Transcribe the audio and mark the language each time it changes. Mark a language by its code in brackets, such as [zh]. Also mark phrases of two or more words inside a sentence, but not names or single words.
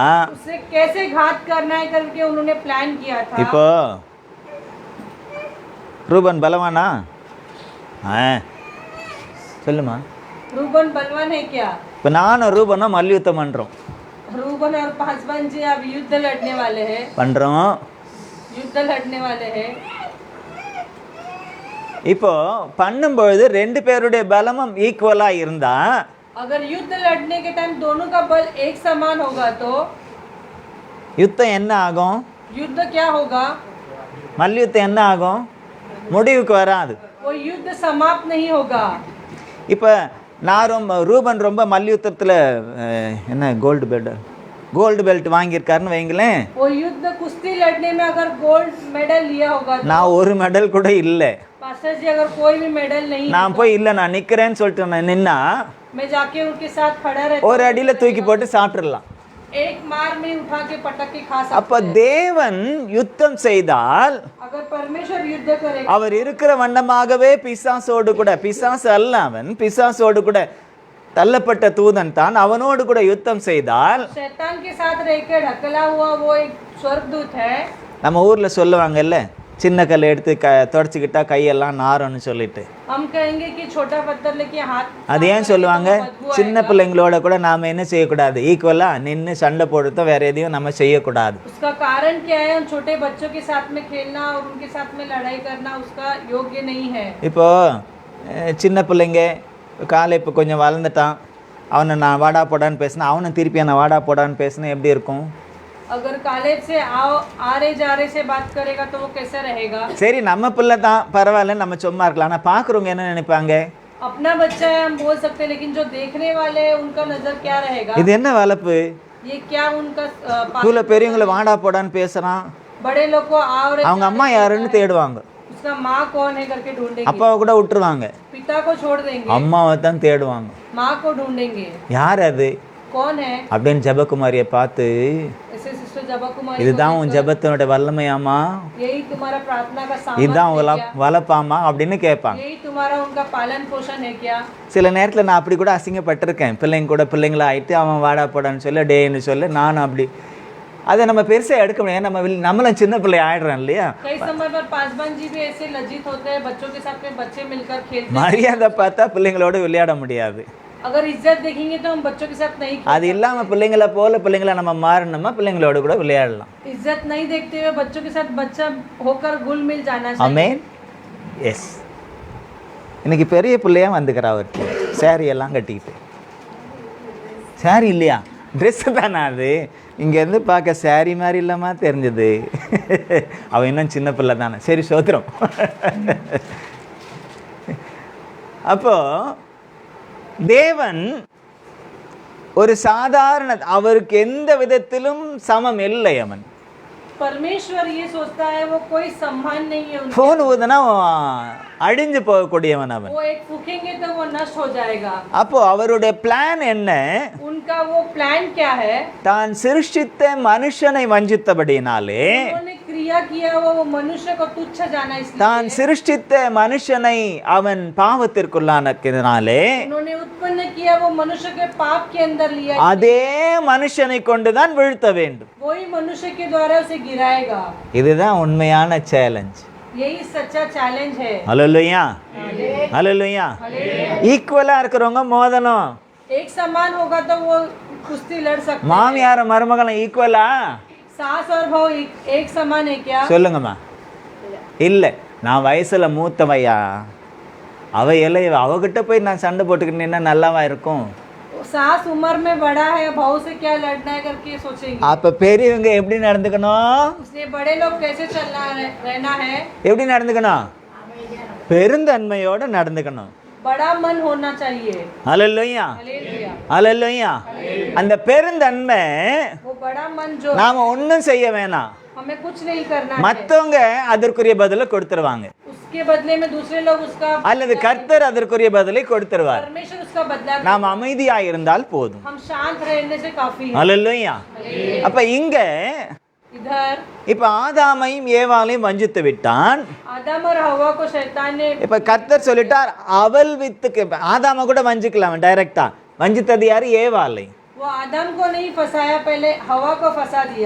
[hi] उसे कैसे घात करना है करके उन्होंने प्लान किया था। [ta] இப்போ ரூபன் பலவானா? சொல்லுமா. [hi] रूबन बलवान है क्या? [ta] இப்போ நானும் ரூபனும் மல்யுத்தம் பண்றோம். [hi] रूबन और पासवान जी अब युद्ध लड़ने वाले हैं। [ta] பண்றோம். [hi] युद्ध लड़ने वाले हैं। [ta] இப்போ பண்ணும்பொழுது 2 பேருடைய பலமும் ஈக்குவலா இருந்தா, [hi] अगर युद्ध लड़ने के टाइम दोनों का बल एक समान होगा तो [ta] யுத்தம் என்ன ஆகும்? [hi] युद्ध क्या होगा? [ta] மல்யுத்தம் என்ன ஆகும்? முடிவுக்கு வராது. [hi] वो युद्ध समाप्त नहीं होगा। [ta] இப்போ நான் ரூபன் ரொம்ப மல்யுத்தத்தில் என்ன [en] gold belt [ta] வாங்கியிருக்காருன்னு வைங்களேன். [hi] वो युद्ध कुश्ती लड़ने में अगर [en] gold medal [hi] लिया होगा तो, [ta] நான் ஒரு மெடல் கூட இல்லை. [hi] पास्टर जी अगर कोई भी मेडल नहीं, [ta] நான் போய் இல்லை நான் நிற்கிறேன்னு சொல்லிட்டு நான் நின்னா [hi] मैं जाके उनके साथ खड़ा रहता, [ta] ஒரு அடியில் தூக்கி போட்டு சாப்பிட்றலாம். [hi] एक मार में उठा के पटक के खा [ta] அப்போ [hi] सकते हैं। [ta] தேவன் யுத்தம் செய்தால் [hi] अगर परमेश्वर युद्ध करेगा, [ta] அவர் இருக்கிற வண்ணமாகவே பிசாசோடு கூட, பிசாசு அல்ல அவன், பிசாசோடு கூட தள்ளப்பட்ட தூதன் தான், அவனோடு கூட யுத்தம் செய்தால், [hi] शैतान के साथ रह के ढकला हुआ वो एक स्वर्गदूत है। [ta] நம்ம ஊரில் சொல்லுவாங்கல்ல, சின்ன கல் எடுத்து தொடச்சிக்கிட்டா கையெல்லாம் நாரும்னு சொல்லிட்டு. [hi] हम कहेंगे कि छोटा पत्थर लेके हाथ, [ta] அது ஏன் சொல்லுவாங்க? சின்ன பிள்ளைங்களோட கூட நாம் என்ன செய்யக்கூடாது? ஈக்குவலாக நின்று சண்டை போடுறதோ வேற எதையும் நம்ம செய்யக்கூடாது. [hi] उसका कारण क्या है? उन छोटे बच्चों के साथ में खेलना और उनके साथ में लड़ाई करना उसका योग्य नहीं है। [ta] இப்போ சின்ன பிள்ளைங்க காலை இப்போ கொஞ்சம் வளர்ந்துட்டான், அவனை நான் வாடா போடான்னு பேசினா, அவனை திருப்பி நான் வாடா போடான்னு பேசினா எப்படி இருக்கும்? [hi] अगर कॉलेज से आ रहे जा रहे से बात करेगा तो वो कैसा रहेगा? [ta] சரி நம்ம பிள்ளை தான் பரவாயில்ல, நம்ம சும்மா இருக்கலாம். ஆனால் பார்க்குறவங்க என்ன நினைப்பாங்க? [hi] अपना बच्चा है हम बोल सकते हैं, लेकिन जो देखने वाले हैं उनका नजर क्या रहेगा? [ta] இது என்ன வளர்ப்பு? [hi] ये क्या उनका [ta] ஸ்கூல்ல பெரியவங்களை வாடா போடான்னு பேசுறான், [hi] बड़े लोग को [ta] அவங்க அம்மா யாருன்னு தேடுவாங்க, [hi] उसका माँ कौन है करके ढूंढेंगे, [ta] அப்பாவை கூட விட்டுருவாங்க, [hi] पिता को छोड़ देंगे, [ta] அம்மாவை தான் தேடுவாங்க. [hi] माँ को ढूंढेंगे, [ta] யார் அது [hi] कौन है? [ta] அப்படின்னு ஜெபகுமாரியை பார்த்து, [hi] ऐसे सिस्टर जबा कुमारी, [ta] இதுதான் உன் ஜெபத்தினுடைய வல்லமையாமா, [hi] यही तुम्हारा प्रार्थना का [ta] இதுதான் [hi] सामर्थ्य है क्या? [ta] வளப்பாமா அப்படின்னு கேட்பாங்க. [hi] यही तुम्हारा उनका पालन पोषण है क्या? [ta] சில நேரத்தில் நான் அப்படி கூட அசிங்கப்பட்டிருக்கேன். பிள்ளைங்க கூட பிள்ளைங்களா ஆயிட்டு அவன் வாடா போடான்னு சொல்ல டேன்னு சொல்ல, நானும் அப்படி அதை நம்ம பெருசாக எடுக்க முடியாது. நம்ம நம்மளும் சின்ன பிள்ளை ஆயிடுறோம் இல்லையா? [hi] कई समय पर पासवान जी भी ऐसे लज्जित होते हैं, बच्चों के साथ में बच्चे मिलकर खेलते हैं। [ta] மரியாதை பார்த்தா பிள்ளைங்களோட விளையாட முடியாது. [hi] अगर इज्जत देखेंगे तो हम बच्चों के साथ नहीं [ta] அது இல்லாமல் பிள்ளைங்களை போல பிள்ளைங்கள நம்ம மாறணுமா, பிள்ளைங்களோட கூட விளையாடலாம். [hi] इज्जत नहीं देखते हुए बच्चों के साथ बच्चा होकर घुल मिल जाना चाहिए। [ta] ஆமென். எஸ். இன்னைக்கு பெரிய பிள்ளையா வந்துக்கிறா அவருக்கு, சாரி எல்லாம் கட்டிக்கிட்டு. சாரி இல்லையா, ட்ரெஸ்ஸு தானே அது. இங்கேருந்து பார்க்க சாரி மாதிரி இல்லாமா தெரிஞ்சது. அவன் இன்னும் சின்ன பிள்ளை தானே. சரி சோத்திரம். அப்போ தேவன் ஒரு சாதாரண, அவருக்கு எந்த விதத்திலும் சமம் இல்லை. அவன் [hi] परमेश्वर ये सोचता है वो कोई सम्मान नहीं है उनका। [ta] ஃபோன் ஊதுனா அழிஞ்சு போகக்கூடியவன் அவன். [hi] वो एक फूकेंगे तो वो नष्ट हो जाएगा। [ta] அப்போ அவருடைய பிளான் என்ன? [hi] उनका वो प्लान क्या है? [ta] தான் சிருஷ்டித்த மனுஷனை வஞ்சித்தபடினாலே, [hi] उन्होंने क्रिया किया वो मनुष्य को तुच्छ जाना, इसलिए [ta] தான் சிருஷ்டித்த மனுஷனை அவன் பாவத்திற்குள்ளானதினாலே, [hi] उन्होंने उत्पन्न किया वो मनुष्य के पाप के अंदर लिया, [ta] அதே மனுஷனை கொண்டுதான் வீழ்த்த வேண்டும். [hi] वही मनुष्य के द्वारा उसे गिराएगा। [ta] இதுதான் உண்மையான சேலஞ்ச். [hi] यही सच्चा चैलेंज है। [ta] ஹல்லேலூயா, ஹல்லேலூயா. ஈக்குவலா இருக்கிறவங்க மோதணும். [hi] एक समान होगा तो वो कुश्ती लड़ सकते हैं। [ta] மாமியார மருமகளும் ஈக்குவலா? [hi] सास और बहू एक समान है क्या? [ta] சொல்லுங்கம்மா. இல்லை, நான் வயசுல மூத்தவையா, அவ இளையவ, அவகிட்ட போய் நான் சண்டை போட்டுக்கிட்டேன்னா நல்லாவா இருக்கும்? [hi] सास उम्र में बड़ा है, बहू से क्या लड़ना है करके सोचेंगे। [ta] அப்ப பெரியவங்க எப்படி நடந்துக்கணும்? [hi] इसलिए बड़े लोग कैसे चलना रहना है? [ta] எப்படி நடந்துக்கணும்? பெருந்தன்மையோட நடந்துக்கணும். [hi] बड़ा मन होना चाहिए। [ta] ஹல்லேலூயா, [hi] हालेलुया। [ta] ஹல்லேலூயா. அந்த பெருந்தன்மை [hi] वो बड़ा मन जो [ta] நாம ஒன்றும் செய்ய வேணாம், [hi] हमें कुछ नहीं करना है, [ta] மற்றவங்க அதற்குரிய பதிலை கொடுத்துருவாங்க, [hi] उसके बदले में दूसरे लोग उसका [ta] அல்லது கர்த்தர் அதற்குரிய பதிலை கொடுத்துருவார். [hi] परमेश्वर उसका बदला [ta] நாம் அமைதியா இருந்தால் போதும். [hi] हम शांत रहने से काफी है। [ta] ஹல்லேலூயா. அப்ப இங்க [hi] इधर [ta] இப்ப ஆதாமையும் ஏவாளையும் வஞ்சித்து விட்டான். [hi] आदम और हवा को शैतान ने [ta] இப்ப கர்த்தர் சொல்லிட்டார், அவள் வித்துக்கு. ஆதாம கூட வஞ்சிக்கலாம் டைரக்டா, வஞ்சித்தது யாரு? ஏவாளை. [hi] वो आदम को नहीं फंसाया, पहले हवा को फंसा दिया।